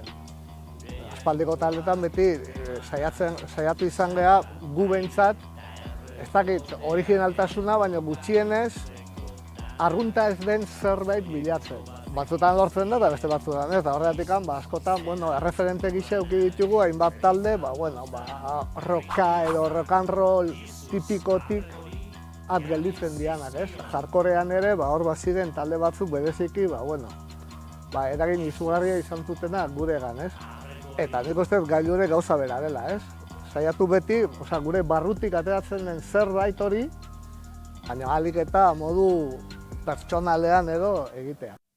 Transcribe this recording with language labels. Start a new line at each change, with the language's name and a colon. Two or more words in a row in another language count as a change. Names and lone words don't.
Basque: Aspaldiko taldetan beti saiatu izan geha gu behintzat, ez dakit originaltasuna, baina gutxienez arrunta ez den zerbait bilatzen. batzutan lortzen da eta beste batzutan ez, eta horregatik askotan, erreferente gisa eduki ditugu hainbat talde, rocka edo
English: rock and roll
Basque: tipikotik at gelditzen dianak, ez? Hardcorean ere, hor baziren talde batzuk bereziki, eragin izugarria izan zutenak guregan, ez? Eta nik uste gailure gauza bera dela, ez? Saiatu beti, gure barrutik ateratzen den zerbait hori, baina ahalik eta modu pertsonalean edo egitea.